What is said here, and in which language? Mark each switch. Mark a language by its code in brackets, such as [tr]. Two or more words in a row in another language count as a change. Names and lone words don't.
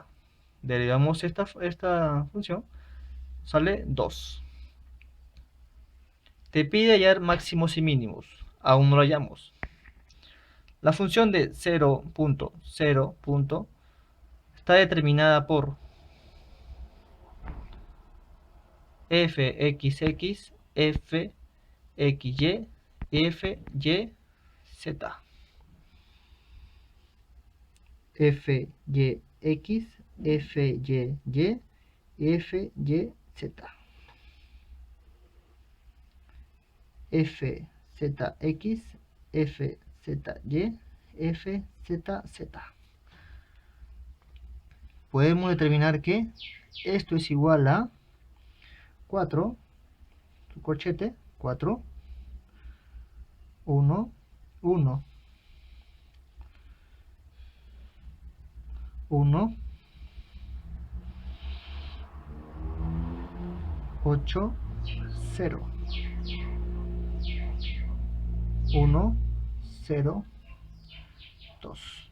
[es] Derivamos esta función. Sale 2. Te pide hallar máximos y mínimos. Aún no lo hallamos. La función de 0.0 está determinada por fxx, fxy, fyz. Fyx, fyy, fyz. Fzx, fzy, fzz. Podemos determinar que esto es igual a 4, su corchete, 4, 1, 1, 1, 8, 0, 1, 0, 2.